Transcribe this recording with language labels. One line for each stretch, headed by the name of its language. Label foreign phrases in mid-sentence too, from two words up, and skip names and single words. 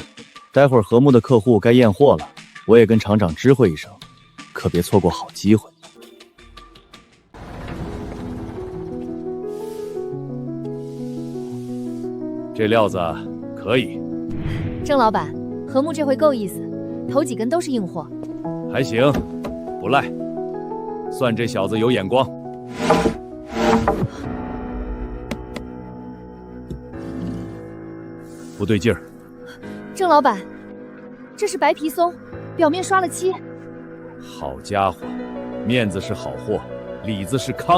Chinese: 待會兒和睦的客戶該驗貨了，我也跟廠長知會一聲，可別錯過好機會。這料子可以。鄭老闆，和睦這回夠意思，頭幾根都是硬貨。還行，不賴，算这小子有眼光。不对劲儿，郑老板，这是白皮松，表面刷了漆。好家伙，面子是好货，里子是糠。